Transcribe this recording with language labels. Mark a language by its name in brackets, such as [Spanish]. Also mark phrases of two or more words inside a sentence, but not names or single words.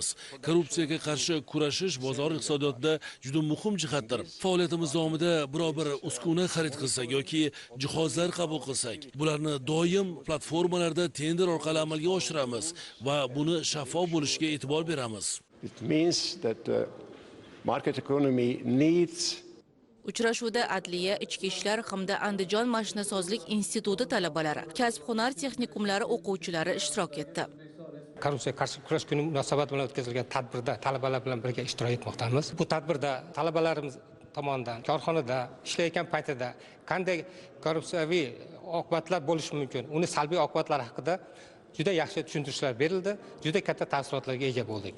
[Uzbek] Korrupsiyaga qarshi kurashish bozor iqtisodiyotida juda muhim jihatdir. Faoliyatimiz davomida biror bir uskuna xarid qilsak yoki jihozlar qabul qilsak, bularni doim platformalarda tender orqali amalga oshiramiz va buni shaffof bo'lishiga e'tibor beramiz. [English] it means that the market economy needs [Uzbek] Uchrashuvda Adliya, Ichki ishlar hamda Andijon mashinasozlik instituti talabalari, kasb-hunar texnikumlari o'quvchilari ishtirok etdi. Korrupsiyaga qarshi kurash kuni munosabati bilan o'tkazilgan tadbirda talabalar bilan birga ishtirok etmoqdamiz. Bu tadbirda talabalarimiz tomonidan korxonada ishlayotgan paytida qanday korrupsiyaviy oqibatlar bo'lishi mumkin, uni salbiy oqibatlari haqida juda yaxshi tushuntirishlar berildi, juda katta taassurotlarga ega bo'ldik.